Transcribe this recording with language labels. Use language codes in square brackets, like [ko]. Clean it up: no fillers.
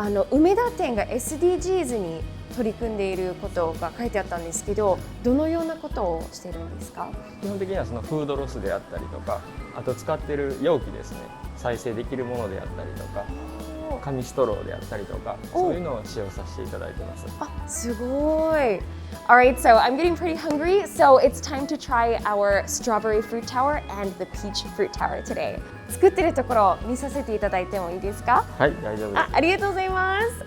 [ja] 梅田店が SDGs に取り組んでいることが書いてあったんですけど、どのようなことをしているんですか？基本的にはそのフードロスであったりとか、あと使っている容器ですね、再生できるものであったりとか、紙ストローであったりとか、そういうのを使用させていただいてます。すごい。 [en] Alright, so I'm getting pretty hungry, so it's time to try our strawberry fruit tower and the peach fruit tower today. [ja] 作ってるところを見させていただいてもいいですか？はい、大丈夫です。ありがとうございます。